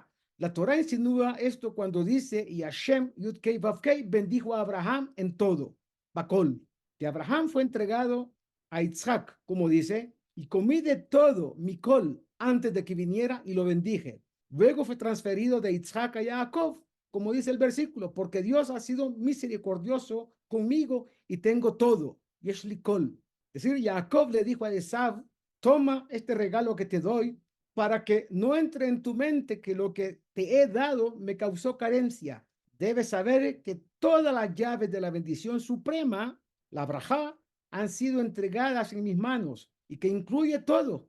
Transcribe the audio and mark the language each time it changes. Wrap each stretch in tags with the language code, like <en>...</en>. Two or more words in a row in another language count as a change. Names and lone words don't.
<es>La Torah insinúa esto cuando dice, y Hashem Yud-Kei-Vav-Kei bendijo a Abraham en todo, Bakol, que Abraham fue entregado a Isaac, como dice, y comí de todo mi col antes de que viniera y lo bendije. Luego fue transferido de Isaac a Jacob, como dice el versículo, porque Dios ha sido misericordioso conmigo y tengo todo.</es> <he>יש לי כל.</he> <es>Es decir, Jacob le dijo a Esaú, toma este regalo que te doy para que no entre en tu mente que lo que te he dado me causó carencia. Debes saber que todas las llaves de la bendición suprema, la brajá, han sido entregadas en mis manos y que incluye todo.</es>